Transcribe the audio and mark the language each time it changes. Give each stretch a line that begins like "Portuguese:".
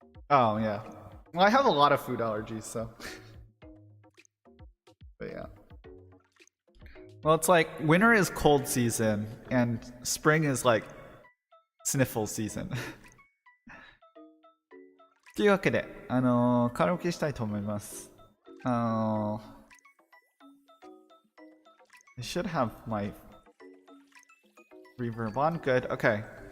English: Oh, yeah. Well, I have a lot of food allergies, so... But yeah. Well, it's like winter is cold season, and spring is like sniffle season.
Japanese: というわけで、カラオケしたいと思います。
English: I should have my reverb on. Good. Okay.